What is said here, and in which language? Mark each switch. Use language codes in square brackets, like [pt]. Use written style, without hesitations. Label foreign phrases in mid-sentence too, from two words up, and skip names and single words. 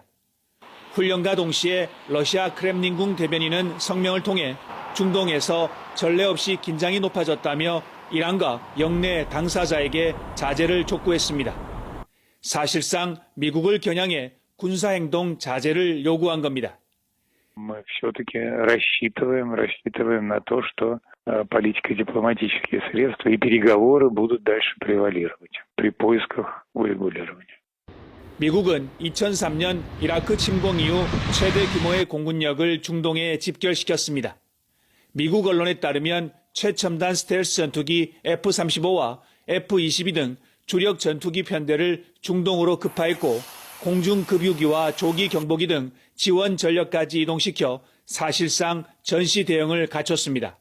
[ko] 훈련과 동시에 러시아 크렘린궁 대변인은 성명을 통해 중동에서 전례 없이 긴장이 높아졌다며 이란과 영내 당사자에게 자제를 촉구했습니다. 사실상 미국을 겨냥해 군사행동 자제를 요구한 겁니다. [ru] Мы все-таки рассчитываем на то, что политико-дипломатические средства и переговоры будут дальше превалировать при поисках урегулирования. [ko] 미국은 2003년 이라크 침공 이후 최대 규모의 공군력을 중동에 집결시켰습니다. 미국 언론에 따르면 최첨단 스텔스 전투기 F-35와 F-22 등 주력 전투기 편대를 중동으로 급파했고 공중급유기와 조기 경보기 등 지원 전력까지 이동시켜 사실상 전시 대응을 갖췄습니다.